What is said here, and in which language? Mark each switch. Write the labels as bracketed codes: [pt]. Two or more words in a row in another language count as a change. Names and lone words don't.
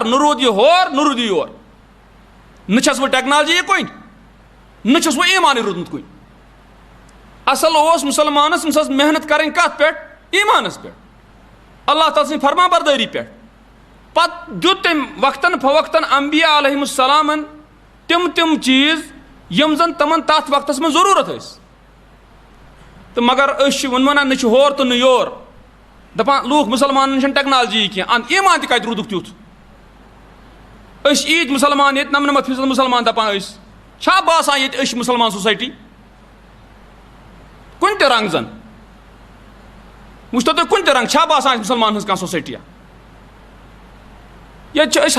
[ks] نہ روٗد یہِ ہور نہ روٗد یہِ یور نہ چھس وۄنۍ ٹیکنالجی یِکوٕنۍ نہ چھُس وۄنۍ ایٖمانٕے روٗدمُت کُنہِ اصل اوس مُسلمانس أمِس ٲس محنت کرٕنۍ کتھ پٮ۪ٹھ ایٖمانس پٮ۪ٹھ اللہ تعالیٰ سٕنٛدِ فرما بردٲری پٮ۪ٹھ پتہٕ دیُت تٔمۍ وقتن فوقتن انبیا علیہم السلامن تِم چیٖز یِم زن تِمن تتھ وقتس منٛز ضروٗرت ٲسۍ تو مگر ونان نہ ہور تو نہ یور دپان لوگ مسلمان ٹیکنالوجی کی ایمان تہ کتہ رودک تیُتھ عید مسلمان یہ 99% مسلمان دپان چھا باسان یہ مسلمان سوسائٹی کن تہ رنگ زن وچھتو تُہۍ کُنہِ تہِ رنگ چھا باسان مسلمان ہٕنٛز کانٛہہ سوسائٹیا ییٚتہِ چھِ أسۍ